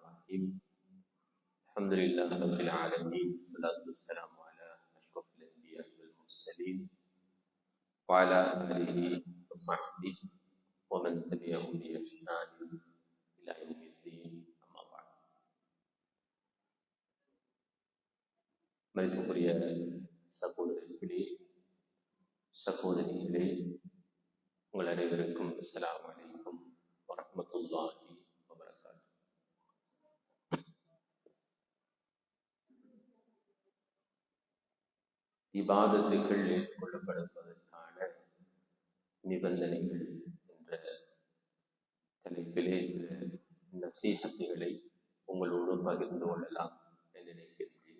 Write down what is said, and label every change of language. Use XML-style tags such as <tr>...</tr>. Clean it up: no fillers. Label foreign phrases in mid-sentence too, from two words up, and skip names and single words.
<ar>الرحيم الحمد لله رب العالمين والصلاة والسلام على أشرف الأنبياء والمرسلين وعلى آله وصحبه ومن تبعهم بإحسان إلى يوم الدين أما بعد.</ar> <ta>மதிப்புக்குரிய சகோதரர்களே சகோதரிகளே, உங்கள் அனைவருக்கும்</ta> <ar>السلام عليكم ورحمة الله وبركاته.</ar> <ta>இபாதத்துகள் ஏற்றுக்கொள்ளப்படுவதற்கான நிபந்தனைகள் என்ற தலைப்பிலே சில நசீஹத்துகளை உங்களோடு பகிர்ந்து கொள்ளலாம் என்று நினைக்கிறேன்.</ta>